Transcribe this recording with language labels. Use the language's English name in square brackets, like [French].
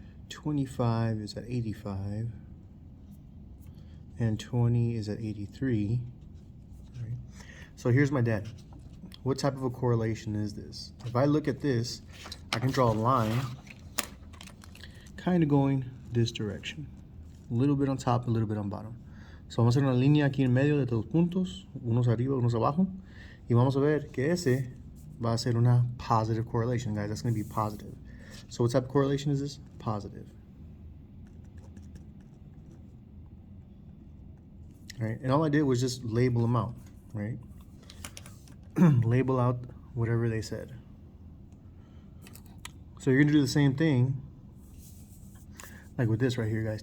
[English] 25 is at 85. And 20 is at 83. Right? So here's my data. What type of a correlation is this? If I look at this, I can draw a line kind of going this direction. A little bit on top, a little bit on bottom. [Spanish] So vamos a hacer una línea aquí en medio de dos puntos, unos arriba, unos abajo, y vamos a ver que ese va a ser una positive correlation, guys. [English] That's going to be positive. So what type of correlation is this? Positive. All right, and all I did was just label them out, right? Label out whatever they said. So you're going to do the same thing like with this right here, guys.